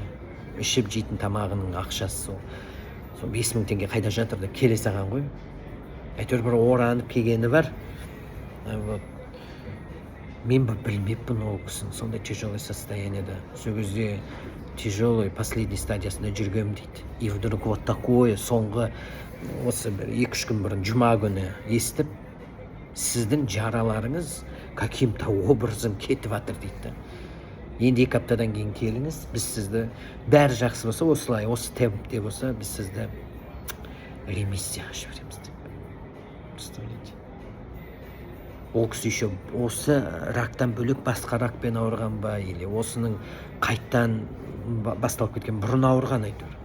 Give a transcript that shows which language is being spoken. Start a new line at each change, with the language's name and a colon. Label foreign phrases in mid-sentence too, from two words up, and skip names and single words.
Kazakh: Ішіп жейтін тамағының ақшасы сол. 5000 теңге қайда жатыр деп келе саған ғой. Әйтеуір бір оранып келгені бар. Мен білмеппін ол кісін, сондай
Russian: тяжелый состояниеда.
Kazakh: Сол кезде
Russian: тяжелый последний стадиясында
Kazakh: жүргем дейді.
Russian: И вдруг вот такое
Kazakh: соңғы осы бір 2-3 күн бұрын жұма күні естіп, сіздің жараларыңыз
Russian: каким-то образом
Kazakh: кетіп жатыр дейді. Енді 2 аптадан кейін келіңіз, біз сізді бәрі жақсы болса, осылай, осы темпте болса, біз сізді ремиссияға жібереміз деп.
Russian: Представляете?
Kazakh: Ол кісі еще осы рактан бөлек басқа ракпен ауырған ба, или осының қайттан басталып кеткен бұрын ауырған әйтеуір.